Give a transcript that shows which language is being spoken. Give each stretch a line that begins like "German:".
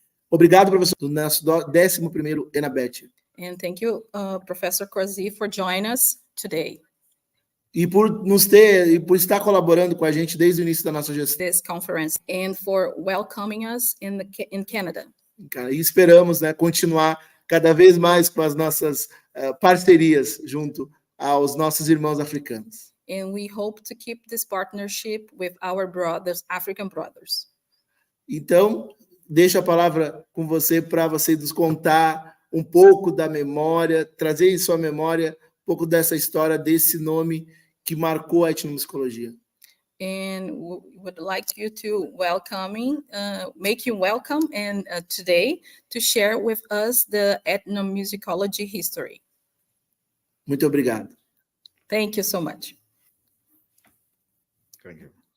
Portuguese: Obrigado, professor, do nosso 11º ENABET.
English: And thank you, Professor Kwasi, for joining us today.
Portuguese: E por estar colaborando com a gente desde o início da nossa gestão.
English: This conference and for welcoming us in Canada.
Portuguese: E esperamos, continuar cada vez mais com as nossas parcerias junto aos nossos irmãos africanos.
English: And we hope to keep this partnership with our brothers, African brothers.
Portuguese: Então, deixo a palavra com você para você nos contar um pouco da memória, trazer em sua memória um pouco dessa história, desse nome que marcou a etnomusicologia.
English: And we would like you to make you welcome and today to share with us the ethnomusicology history.
Portuguese: Muito obrigado.
English: Thank you so much. Thank you.